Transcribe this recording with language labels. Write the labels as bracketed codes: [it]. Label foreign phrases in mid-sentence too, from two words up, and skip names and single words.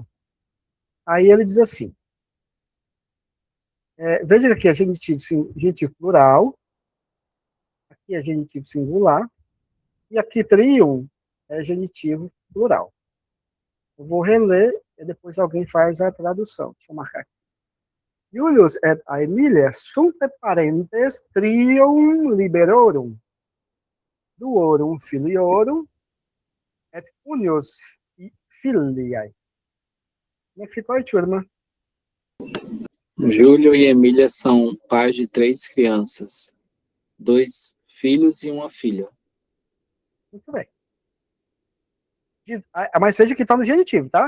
[pt] Aí ele diz assim, veja que aqui é genitivo plural, aqui é genitivo singular, e aqui trium é genitivo plural. Eu vou reler e depois alguém faz a tradução. Deixa eu marcar aqui. [la] Julius et Aemilia sunt parentes trium liberorum, duorum filiorum et unius filiae. [pt] Como é que ficou aí, turma? Júlio e Emília são pais de 3 crianças, 2 filhos e uma filha. Muito bem. Mas veja que está no genitivo, tá?